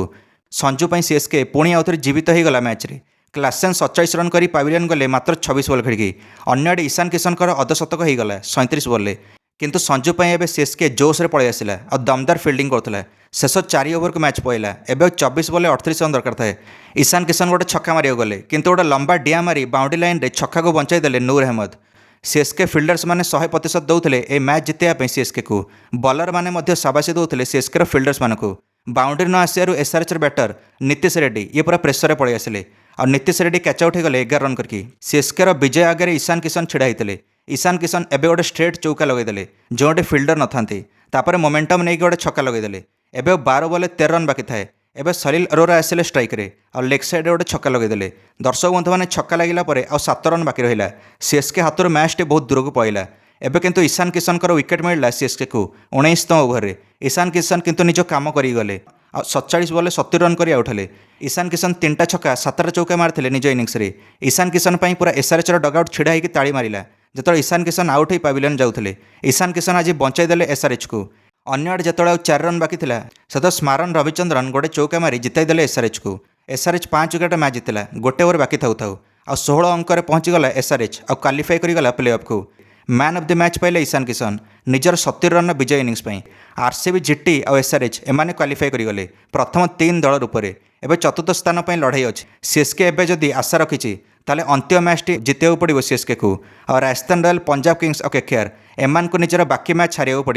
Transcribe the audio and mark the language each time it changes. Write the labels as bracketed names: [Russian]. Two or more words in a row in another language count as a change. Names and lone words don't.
[Odia] ସଞ୍ଜୁ ପାଇଁ ସିଏସ୍କେ ପୁଣି ଆଉଥରେ ଜୀବିତ ହୋଇଗଲା ମ୍ୟାଚ୍ରେ। କ୍ଲାସେନ୍ 47 ରନ୍ କରି ପାଭିଲିୟନ୍ ଗଲେ ମାତ୍ର 26 ବଲ୍ ଖେଳିକି। ଅନ୍ୟଆଡ଼େ ईशान किशनଙ୍କର ଅଧଶତକ ହୋଇଗଲା 37 ବଲ୍ରେ। କିନ୍ତୁ ସଞ୍ଜୁ ପାଇଁ ଏବେ ସିଏସ୍କେ ଜୋସ୍ରେ ପଳାଇ ଆସିଲା ଆଉ ଦମଦାର ଫିଲ୍ଡିଂ କରୁଥିଲା। ଶେଷ 4 ଓଭରକୁ ମ୍ୟାଚ୍ ପଡ଼ିଲା। ଏବେ 24 ବଲ୍ରେ 38 ରନ୍ ଦରକାର ଥାଏ। ईशान किशन ଗୋଟେ ଛକା ମାରିବାକୁ ଗଲେ, କିନ୍ତୁ ଗୋଟେ ଲମ୍ବା ଡିଆଁ ମାରି ବାଉଣ୍ଡ୍ରି ଲାଇନ୍ରେ ଛକାକୁ ବଞ୍ଚାଇ ଦେଲେ ନୂର ଅହମ୍ମଦ। ସିଏସ୍କେ ଫିଲ୍ଡର୍ସ ମାନେ 100% ଦେଉଥିଲେ ଏ ମ୍ୟାଚ୍ ଜିତିବା ପାଇଁ ସିଏସ୍କେକୁ। ବଲର ମାନେ ମଧ୍ୟ ସାବାସି ଦେଉଥିଲେ ସିଏସ୍କେର ଫିଲ୍ଡର୍ସ ମାନଙ୍କୁ। ବାଉଣ୍ଡ୍ରି ନ ଆସିବାରୁ ଏସ୍ଆର୍ଏଚ୍ର ବ୍ୟାଟର ନୀତିଶ ରେଡ୍ଡି ଇଏ ପୁରା ପ୍ରେସରରେ ପଳାଇ ଆସିଲେ ଆଉ ନୀତିଶ ରେଡ୍ଡି [English] catch out [Odia] ହୋଇଗଲେ 11 ରନ୍ କରିକି। ସିଏସ୍କେର ବିଜୟ ଆଗରେ ईशान किशन ଛିଡ଼ା ହୋଇଥିଲେ। ईशान किशन ଏବେ ଗୋଟେ ଷ୍ଟ୍ରେଟ୍ ଚୌକା ଲଗାଇଦେଲେ ଯେଉଁଠି ଫିଲ୍ଡର ନଥାନ୍ତି। ତାପରେ ମୋମେଣ୍ଟମ୍ ନେଇକି ଗୋଟେ ଛକା ଲଗାଇଦେଲେ। ଏବେ 12 ବଲ୍ରେ 13 ରନ୍ ବାକି ଥାଏ। ଏବେ ସଲିଲ ଅରୋରା ଆସିଲେ ଷ୍ଟ୍ରାଇକ୍ରେ ଆଉ [English] leg side [Odia] ଗୋଟେ ଛକା ଲଗାଇଦେଲେ। ଦର୍ଶକ ବନ୍ଧୁମାନେ ଛକା ଲାଗିଲା ପରେ ଆଉ 7 ରନ୍ ବାକି ରହିଲା। ସିଏସ୍କେ ହାତରୁ ମ୍ୟାଚ୍ଟି ବହୁତ ଦୂରକୁ ପଳାଇଲା। ଏବେ କିନ୍ତୁ ईशान किशनଙ୍କର ୱିକେଟ୍ ମିଳିଲା ସିଏସ୍କେକୁ 19ତମ ଓଭରରେ। ईशान किशन କିନ୍ତୁ ନିଜ କାମ କରିକି ଗଲେ ଆଉ 47 ବଲ୍ରେ 70 ରନ୍ କରି ଆଉଟ୍ ହେଲେ। ईशान किशन 3ଟା ଛକା 7ଟା ଚୌକା ମାରିଥିଲେ ନିଜ ଇନିଂସରେ। ईशान किशन ପାଇଁ ପୁରା ଏସ୍ଆର୍ଏଚ୍ର ଡଗ୍ଆଉଟ୍ ଛିଡ଼ା ହୋଇକି ତାଳି ମାରିଲା ଯେତେବେଳେ ईशान किशन ଆଉଟ୍ ହୋଇ ପାଭିଲିୟନ୍ ଯାଉଥିଲେ। ईशान किशन ଆଜି ବଞ୍ଚାଇ ଦେଲେ ଏସ୍ଆର୍ଏଚ୍କୁ। ଅନ୍ୟଆଡ଼େ ଯେତେବେଳେ ଆଉ 4 ରନ୍ ବାକି ଥିଲା ସେତେବେଳେ ସ୍ମାରନ ରବିଚନ୍ଦ୍ରନ ଗୋଟେ ଚୌକା ମାରି ଜିତାଇ ଦେଲେ ଏସ୍ଆର୍ଏଚ୍କୁ। ଏସ୍ଆର୍ଏଚ୍ 5 ୱିକେଟ୍ ମ୍ୟାଚ୍ ଜିତିଲା ଗୋଟେ ଓଭର ବାକି ଥାଉ ଥାଉ। ଆଉ 16 ଅଙ୍କରେ ପହଞ୍ଚିଗଲା ଏସ୍ଆର୍ଏଚ୍ ଆଉ କ୍ୱାଲିଫାଇ କରିଗଲା [English] play off. man of the match [Odia] ପାଇଲେ ईशान किशन ନିଜର 70 ରନ୍ର ବିଜୟ ଇନିଂସ ପାଇଁ। ଆର୍ସିବି, ଜିଟି ଆଉ ଏସ୍ଆର୍ଏଚ୍ ଏମାନେ କ୍ୱାଲିଫାଇ କରିଗଲେ ପ୍ରଥମ 3 ଦଳ ରୂପରେ। ଏବେ ଚତୁର୍ଥ ସ୍ଥାନ ପାଇଁ ଲଢ଼େଇ ଅଛି। ସିଏସ୍କେ ଏବେ ଯଦି ଆଶା ରଖିଛି ତାହେଲେ ଅନ୍ତିମ ମ୍ୟାଚ୍ଟି ଜିତିବାକୁ ପଡ଼ିବ ସିଏସ୍କେକୁ। ଆଉ ରାଜସ୍ଥାନ ରୟାଲ୍, ପଞ୍ଜାବ କିଙ୍ଗସ୍ ଆଉ କେକେଆର ଏମାନଙ୍କୁ ନିଜର ବାକି ମ୍ୟାଚ୍ ହାରିବାକୁ ପଡ଼ିବ।